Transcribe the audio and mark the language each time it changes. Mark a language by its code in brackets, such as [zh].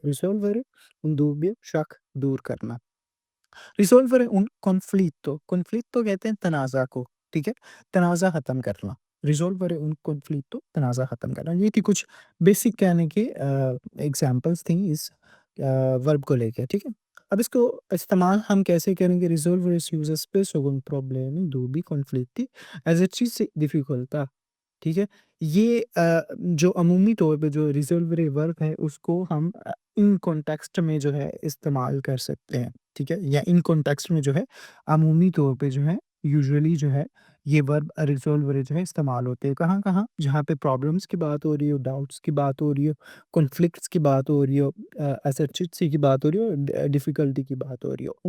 [it] रिज़ॉल्वरे un dubbio, [hi] शक दूर करना। [it] रिज़ॉल्वरे un conflitto, [hi] conflitto कहते हैं तनाज़ा को, ठीक है? तनाज़ा ख़त्म करना। [it] रिज़ॉल्वरे un conflitto, [hi] तनाज़ा ख़त्म करना। ये थी कुछ बेसिक कहने की एग्ज़ाम्पल्स थी इस वर्ब को लेके, ठीक है? अब इसको इस्तेमाल हम कैसे करेंगे? [it] Risolvere si usa spesso con problemi, dubbi, conflitti, esercizi difficoltà, [hi] ठीक है? ये जो अमूमी तौर पे जो रिज़ॉल्वरे वर्ब है उसको हम इन कॉन्टेक्स्ट में जो है इस्तेमाल कर सकते हैं, ठीक है? या इन कॉन्टेक्स्ट में जो है अमूमी तौर पे जो है यूजुअली जो है ये वर्ब रिज़ॉल्वरे जो है इस्तेमाल होते हैं। कहाँ-कहाँ? जहाँ पे प्रॉब्लम्स की बात हो रही हो, डाउट्स की बात हो रही हो, कॉन्फ्लिक्ट्स की बात हो रही हो, एसर्चिट्सी की बात हो रही हो, डिफ़िकल्टी की बात हो रही हो।